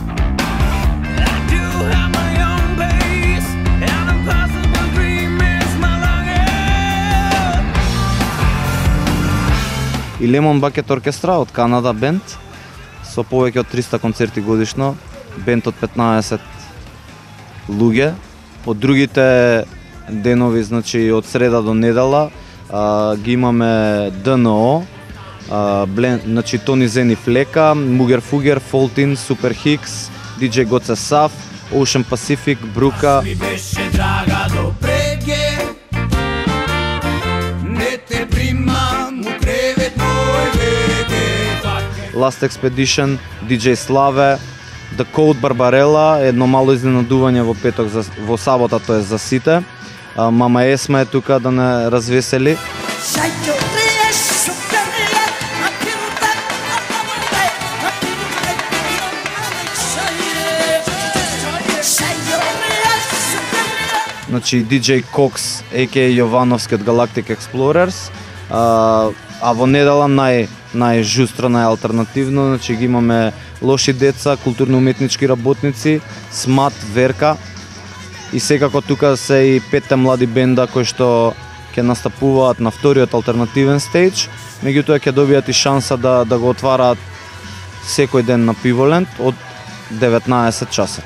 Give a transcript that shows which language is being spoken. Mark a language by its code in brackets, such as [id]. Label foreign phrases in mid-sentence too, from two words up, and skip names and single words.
[mk] И Lemon Bucket Orchestra од Канада бенд, со повеќе од 300 концерти годишно, бенд од 15 луѓе. Од другите денови, значи од среда до недела, ги имаме ДНО, значи Тони Зени Флека, Мугер Фугер, Фолтин, Супер Хикс, DJ Гоце Сав, Ocean Pacific, Брука. Last Expedition, DJ Славе, The Code Барбарела, едно мало изненадување во петок, во сабота, тоа е за сите. Мама Есма е тука да не развесели. Значи DJ Cox, a.k.a. Јовановски од Galactic Explorers. А во недела најжустро, најалтернативно, значи ги имаме Лоши деца, културно-уметнички работници, СМАТ, Верка. И секако тука се и 5 млади бенда кои што ќе настапуваат на вториот алтернативен стејдж, меѓутоа ќе добијат и шанса да го отвараат секој ден на Пиволенд од 19 часа.